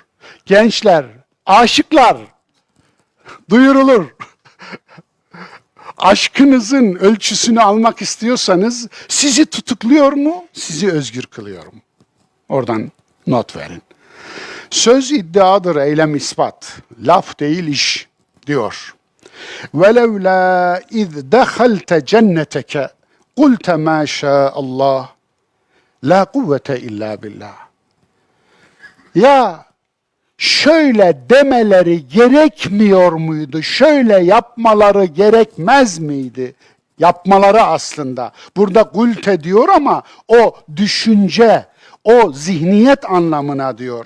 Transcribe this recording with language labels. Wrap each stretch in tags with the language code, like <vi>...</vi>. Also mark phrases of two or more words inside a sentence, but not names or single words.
<tr>Gençler, aşıklar, duyurulur. Aşkınızın ölçüsünü almak istiyorsanız sizi tutukluyor mu, sizi özgür kılıyor mu? Oradan not verin. Söz iddiadır, eylem ispat. Laf değil iş diyor.</tr> <ar>وَلَوْلَا اِذْ دَخَلْتَ جَنَّتَكَ قُلْتَ مَا شَاءَ اللّٰهِ لَا قُوَّةَ اِلَّا بِاللّٰهِ.</ar> <tr>Ya şöyle demeleri gerekmiyor muydu? Şöyle yapmaları gerekmez miydi? Yapmaları aslında. Burada gulte diyor ama o düşünce, o zihniyet anlamına diyor.</tr>